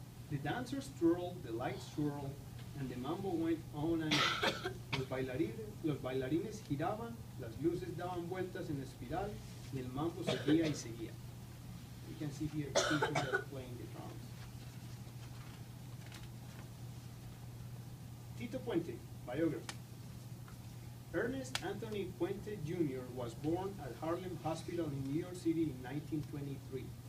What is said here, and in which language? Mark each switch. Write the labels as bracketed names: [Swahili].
[English] The dancers twirled, the lights swirled, and the mambo went on and on. [Spanish] Los bailarines giraban, las luces daban vueltas en espiral, y el mambo seguía y seguía. [English] You can see here people playing the drums. Tito Puente, biography. Ernest Anthony Puente Jr. was born at Harlem Hospital in New York City in 1923.